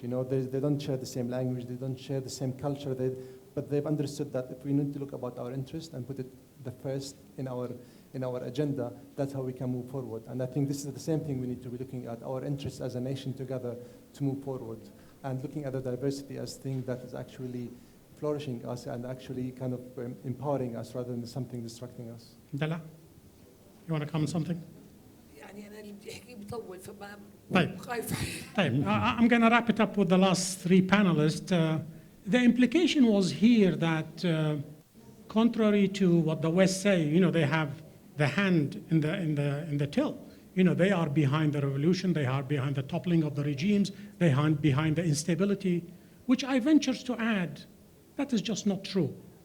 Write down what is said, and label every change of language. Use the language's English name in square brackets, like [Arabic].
[English] You know, they don't share the same language, they don't share the same culture, but they've understood that if we need to look about our interest and put it the first in our agenda, that's how we can move forward. And I think this is the same thing we need to be looking at, our interests as a nation together to move forward, and looking at the diversity as thing that is actually flourishing us and actually kind of empowering us rather than something distracting us. Dalaa, you want to comment something? [Arabic] يعني أنا اللي بدي أحكي بطول فما طيب. خايفة. طيب, [English] I'm going to wrap it up with the last 3 panelists. The implication was here that contrary to what the West say, you know, they have the hand in the till. You know, they are behind the revolution, they are behind the toppling of the regimes, they are behind the instability, which I venture to add, that is just not true.